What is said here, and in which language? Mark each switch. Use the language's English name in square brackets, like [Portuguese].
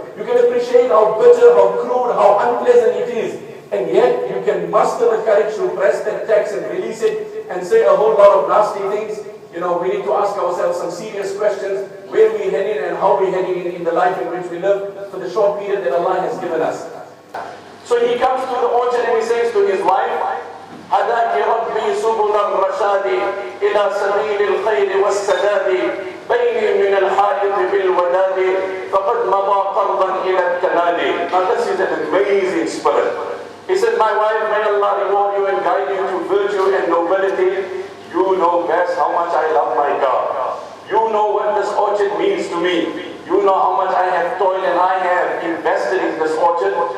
[English] You can appreciate how bitter, how crude, how unpleasant it is. And yet, you can muster the courage to press that text and release it and say a whole lot of nasty things. You know, we need to ask ourselves some serious questions. Where we heading and how we heading in the life in which we live for the short period that Allah has given us. So he comes to the orchard and he says to his wife, [Arabic] هَدَاكِ رَبِّي سُبُلَ الرَّشَادِ إِلَى سَبِيلِ الْخَيْرِ وَالسَّدَادِ بَيْنِي مِنَ الْحَائِطِ بِالْوَدَادِ فَقَدْ مَضَى قَرْضًا إِلَى الْكَنَادِ. [English] Now this is an amazing spirit. He said, my wife, may Allah reward you and guide you to virtue and nobility. You know best how much I love my God. You know what this orchard means to me. You know how much I have toiled and I have invested in this orchard.